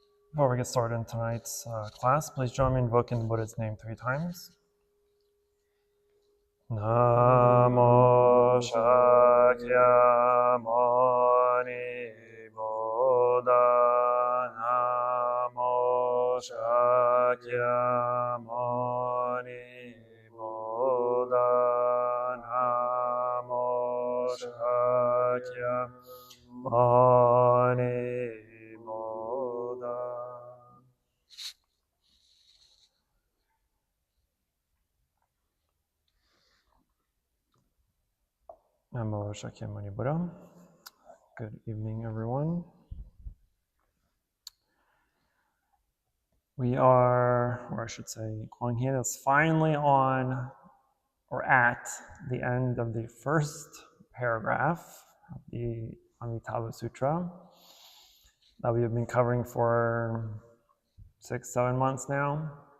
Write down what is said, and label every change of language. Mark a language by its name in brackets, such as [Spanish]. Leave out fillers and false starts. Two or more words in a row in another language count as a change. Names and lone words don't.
[English] Before we get started in tonight's class, please join me in invoking the Buddha's name 3 times. Namo Shakyamuni Buddha. Namo Shakyamuni Buddha. Namo Shakyamuni Buddha. Namo Shakyamuni Buddha. Good evening, everyone. We are, or I should say, Quang is finally on or at the end of the first paragraph of the Amitabha Sutra that we have been covering for 6-7 months now.